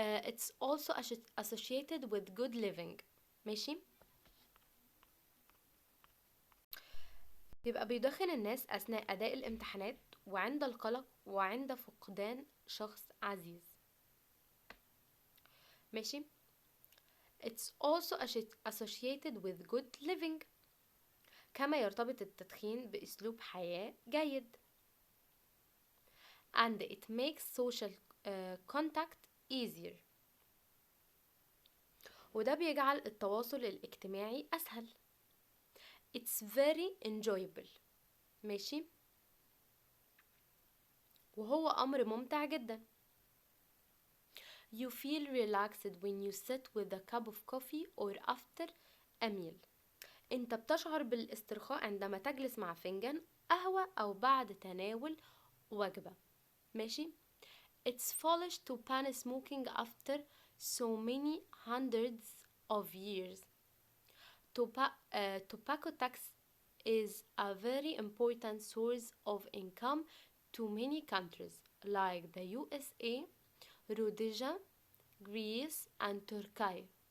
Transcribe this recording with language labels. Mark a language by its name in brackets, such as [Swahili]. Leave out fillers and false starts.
[English] It's also associated with good living. [Arabic] ماشي. يبقى بيدخن الناس أثناء أداء الامتحانات وعند القلق وعند فقدان شخص عزيز. ماشي. [English] It's also associated with good living. [Arabic] كما يرتبط التدخين بأسلوب حياة جيد. [English] And it makes social contact easier. [Arabic] وده بيجعل التواصل الاجتماعي أسهل. [English] It's very enjoyable. ماشي. [Arabic] وهو أمر ممتع جدا. [English] You feel relaxed when you sit with a cup of coffee or after a meal. [Arabic] انت بتشعر بالاسترخاء عندما تجلس مع فنجان قهوة أو بعد تناول وجبة. ماشي. [English] It's foolish to ban smoking after so many hundreds of years. Tobacco tax is a very important source of income to many countries like the USA, Rhodesia, Greece, and Turkey.